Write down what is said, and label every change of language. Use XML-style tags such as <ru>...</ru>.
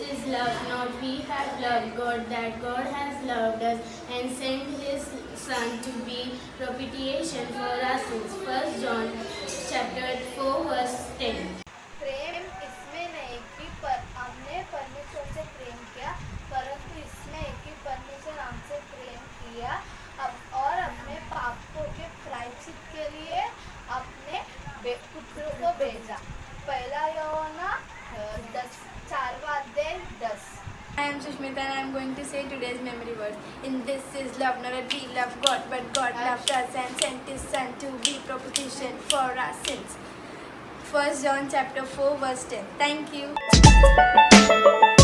<en>love, not we have loved God, that God has loved us and sent His Son to be propitiation for our sins. 1 John chapter 4 verse 10.</en> <hi>प्रेम इसमें नहीं कि हमने परमेश्वर से प्रेम किया, परंतु इसमें कि परमेश्वर हमसे प्रेम किया और अपने पापों के प्रायश्चित के लिए अपने पुत्र को भेजा। पहला यूहन्ना 4:10।</hi> <en>I am Sushmita and I am going to say today's memory words. In this is love, not that we love God, but God loved us and sent His Son to be propitiation for our sins. 1 John chapter 4 verse 10. Thank you.</en>